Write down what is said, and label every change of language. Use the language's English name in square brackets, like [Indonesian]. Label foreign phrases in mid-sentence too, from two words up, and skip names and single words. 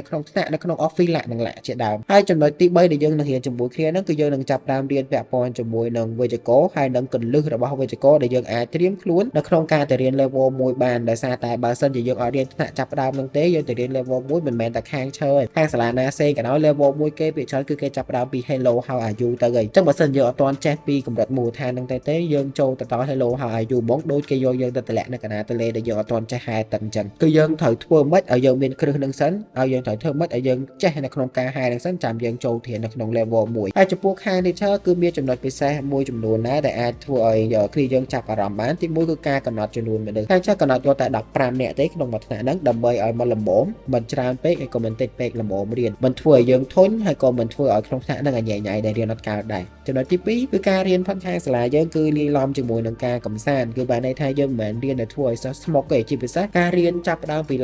[Khmer] ក្នុងថ្នាក់នៅក្នុង office លក្ខណៈជាដើមហើយចំណុចទី3ដែលយើងនឹងរៀនជាមួយគ្នាហ្នឹងគឺយើងនឹងចាប់ផ្ដើមរៀនពាក់ព័ន្ធជាមួយនឹងវេយ្យាករណ៍ហើយនឹងគន្លឹះរបស់វេយ្យាករណ៍ដែលយើងអាចត្រៀមខ្លួននៅក្នុងការទៅរៀន level 1បានដោយសារតែបើសិនជាយើងអត់រៀនថ្នាក់ចាប់ផ្ដើមហ្នឹងទេយើងទៅរៀន level 1មិនមែនតែខាងឈើខាងសាលាណាផ្សេងក៏ដោយ level 1គេភាគច្រើនគឺគេចាប់ផ្ដើមពី [English] hello how are you [Khmer] ទៅហើយអញ្ចឹងបើសិនយើងអត់ទាន់ចេះពីកម្រិតមូលដ្ឋានហ្នឹងទេយើងចូលទៅដល់ [English] hello how are you [Khmer] ហ្មងដូចគេយកយើងទៅតម្លាក់នៅកណ្ដាលទន្លេដែលយើងអត់ទាន់ចេះហែទឹកអញ្ចឹងគឺយើងត្រូវធ្វើម៉េចឲ្យយើងមានគ្រឹះ ហ្នឹងសិនហើយយើងត្រូវធ្វើម៉េចឲ្យយើងចេះនៅក្នុងការហែហ្នឹងសិនចាំយើងចូលរៀននៅក្នុង level 1ហើយចំពោះខាង teacher គឺមានចំណុចពិសេសមួយចំនួនដែរដែលអាចធ្វើឲ្យគ្នាយើងចាប់អារម្មណ៍បានទី1គឺការកំណត់ចំនួនមនុស្សខាង teacher កំណត់យកតែ15នាក់ទេក្នុងមួយថ្នាក់ហ្នឹងដើម្បីឲ្យមកល្មមមិនច្រើនពេកហើយក៏មិនតិចពេកល្មមរៀនមិនធ្វើឲ្យយើងធុញហើយក៏មិនធ្វើឲ្យក្នុងថ្នាក់ហ្នឹងឲ្យញ៉ៃញ៉ៃដែលរៀនអត់កើតដែរចំណុចទី2គឺការរៀនផាត់ខាងសាលាយើងគឺលាយឡំជាមួយនឹងការកំសាន្តគឺបានន័យថាយើងមិនមែនរៀនឲ្យធ្វើឲ្យសិស្សស្មុគទេជាពិសេសការរៀនចាប់ផ្ដើមពី